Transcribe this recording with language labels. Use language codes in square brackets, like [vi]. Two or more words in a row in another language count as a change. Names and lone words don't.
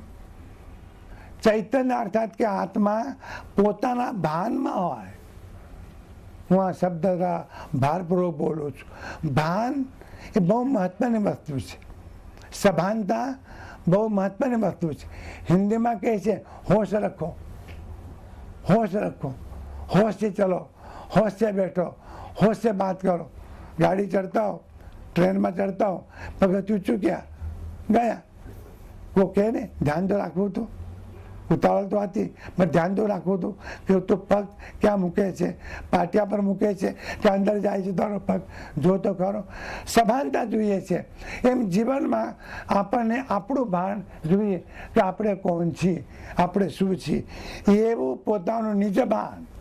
[gu] ચૈતન્ય અર્થાત કે આત્મા પોતાના ભાનમાં હોય. હું આ શબ્દ ભારપૂર્વક બોલું છું. ભાન એ બહુ મહત્વની વસ્તુ છે. સભાનતા બહુ મહત્વની વસ્તુ છે. હિન્દીમાં કહે છે [hi] होश रखो, होश रखो, होश से चलो, होश से बैठो, होश से बात करो. गाड़ी चढ़ता हो, ट्रेन में चढ़ता हो, [gu] पगथिયું ચૂક્યા ગયા, કોઈ કહે ને ધ્યાન તો રાખવું હતું, ઉતાવળ તો હતી પણ ધ્યાન તો રાખવું હતું કે તું પગ ક્યાં મૂકે છે, પાટિયા પર મૂકે છે કે અંદર જાય છે તારો પગ જો તો ખરો. સભાનતા જોઈએ છે. એમ જીવનમાં આપણને આપણું ભાન જોઈએ કે આપણે કોણ છીએ, આપણે શું છીએ, એવું પોતાનું નિજ ભાન.